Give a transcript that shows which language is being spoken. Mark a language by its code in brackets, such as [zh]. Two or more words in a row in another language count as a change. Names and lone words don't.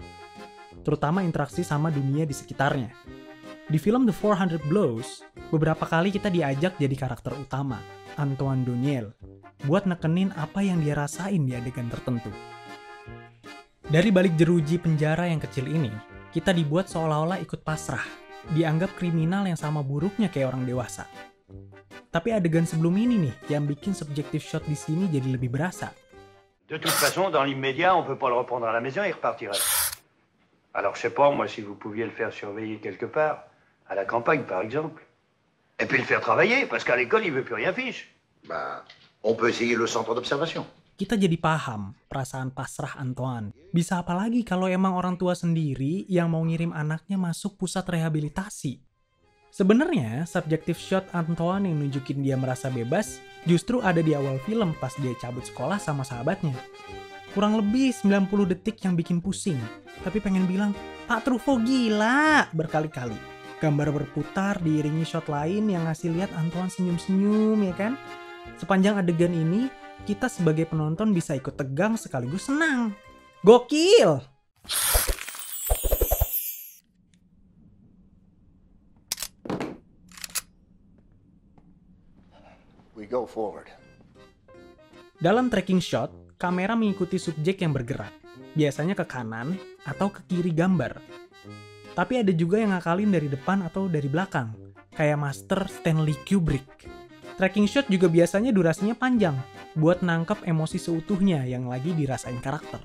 [id] Terutama interaksi sama dunia di sekitarnya. Di film The 400 Blows, beberapa kali kita diajak jadi karakter utama, Antoine Doinel, buat nekenin apa yang dia rasain di adegan tertentu. Dari balik jeruji penjara yang kecil ini, kita dibuat seolah-olah ikut pasrah, dianggap kriminal yang sama buruknya kayak orang dewasa. Tapi adegan sebelum ini nih, yang bikin [en] subjective shot [id] di sini jadi lebih berasa. [fr] De toute façon, dans l'immédiat, on peut pas le reprendre à la maison, il repartirait. Alors, je sais pas, moi, si vous pouviez le faire surveiller quelque part, à la campagne, par exemple. Et puis le faire travailler, parce qu'à l'école, il veut plus rien fiche. Bah, on peut essayer le centre d'observation. [id] Kita jadi paham perasaan pasrah Antoine. Bisa apalagi kalau emang orang tua sendiri yang mau ngirim anaknya masuk pusat rehabilitasi. Sebenarnya, [en] subjective shot [id] Antoine yang nunjukin dia merasa bebas justru ada di awal film pas dia cabut sekolah sama sahabatnya. Kurang lebih 90 detik yang bikin pusing, tapi pengen bilang, Pak Truffaut gila berkali-kali. Gambar berputar diiringi shot lain yang ngasih lihat Antoine senyum-senyum, ya kan? Sepanjang adegan ini, kita sebagai penonton bisa ikut tegang sekaligus senang. Gokil! [en] We go forward. [id] Dalam [en] tracking shot, [id] kamera mengikuti subjek yang bergerak, biasanya ke kanan atau ke kiri gambar. Tapi ada juga yang ngakalin dari depan atau dari belakang, kayak Master Stanley Kubrick. [en] Tracking shot [id] juga biasanya durasinya panjang, buat nangkep emosi seutuhnya yang lagi dirasain karakter.